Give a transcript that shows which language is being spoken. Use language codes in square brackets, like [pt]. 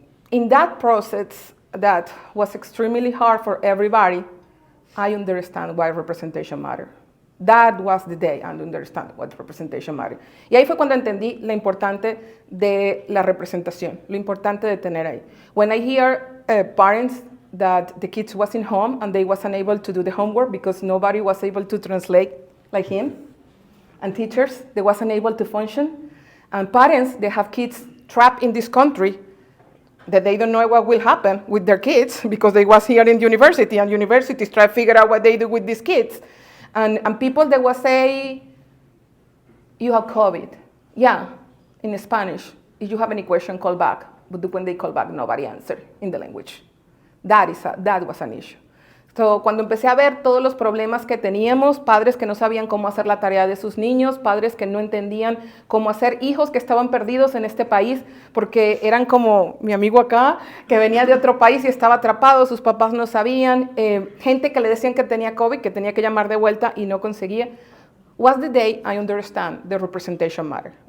[en] In that process that was extremely hard for everybody, I understand why representation matters. That was the day I understand what representation matters. [es] Y ahí fue cuando entendí lo importante de la representación, lo importante de tener ahí. [en] When I hear parents that the kids wasn't home and they wasn't able to do the homework because nobody was able to translate like him, and teachers, they wasn't able to function, and parents, they have kids trapped in this country that they don't know what will happen with their kids because they was here in the university, and universities try to figure out what they do with these kids. And people that will say, you have COVID. Yeah, in Spanish. If you have any question, call back. But when they call back, nobody answered in the language. That was an issue. [es] So, cuando empecé a ver todos los problemas que teníamos, padres que no sabían cómo hacer la tarea de sus niños, padres que no entendían cómo hacer, hijos que estaban perdidos en este país porque eran como mi amigo acá, que venía de otro país y estaba atrapado, sus papás no sabían, gente que le decían que tenía COVID, que tenía que llamar de vuelta y no conseguía. [en] Was the day I understand the representation matter.